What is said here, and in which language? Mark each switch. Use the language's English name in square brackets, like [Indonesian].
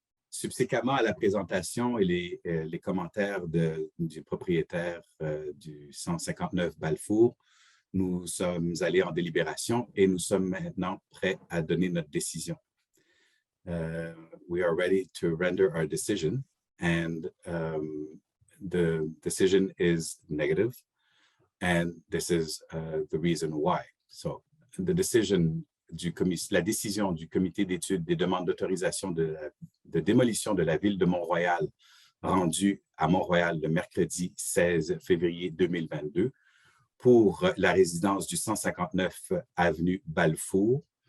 [French] Subséquemment à la présentation et les commentaires du propriétaire du 159 Balfour, nous sommes allés en délibération et nous sommes maintenant prêts à donner notre décision. [English] We are ready to render our decision and the decision is negative, and this is the reason why. So the decision [French] la décision du comité d'études des demandes d'autorisation de démolition de la ville de Mont-Royal rendue à Mont-Royal le mercredi 16 février 2022 pour la résidence du 159 avenue Balfour,